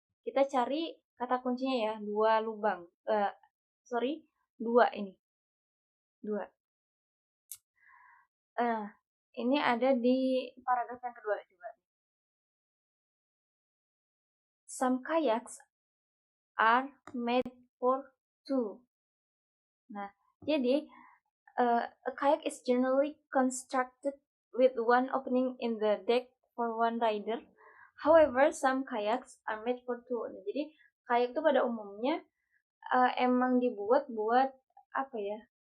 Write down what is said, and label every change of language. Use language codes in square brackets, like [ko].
[id] Kita cari kata kuncinya ya, 2 lubang. 2 ini. 2. Ini ada di paragraf yang kedua coba. [en] Some kayaks are made for 2. [id] Nah, jadi [en] a kayak is generally constructed with one opening in the deck for one rider. However, some kayaks are made for 2. [id] Nah, jadi kayak itu pada umumnya emang dibuat buat apa ya?